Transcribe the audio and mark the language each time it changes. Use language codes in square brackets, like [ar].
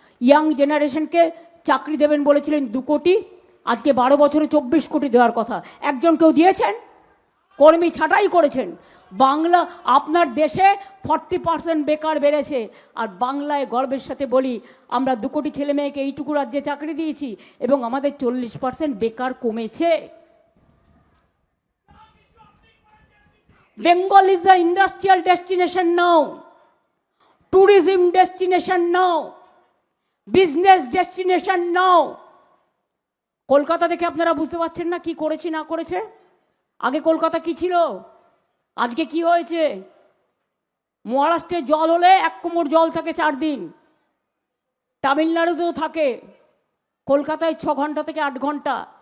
[bn] Young জেনারেশনকে চাকরি দেবেন বলেছিলেন 2 কোটি, আজকে 12 বছরে 24 কোটি দেওয়ার কথা। একজন কেউ দিয়েছেন? কর্মী ছাঁটাই করেছেন। বাংলা, আপনার দেশে 40% বেকার বেড়েছে, আর বাংলায় গর্বের সাথে বলি আমরা 2 কোটি ছেলে মেয়েকে এইটুকু রাজ্যে চাকরি দিয়েছি, এবং আমাদের 40% বেকার কমেছে। [en] Bengal is the industrial destination now, tourism destination now, business destination now. [bn] Kolkata দেখে আপনারা বুঝতে পারছেন না কি করেছি না করেছে। আগে কলকাতা কি ছিল, আজকে কি হয়েছে? মহারাষ্ট্রে জল হলে 1 কোমর জল থাকে 4 দিন, তামিলনাড়ুতেও থাকে, কলকাতায় 6 ঘন্টা থেকে 8 ঘন্টা।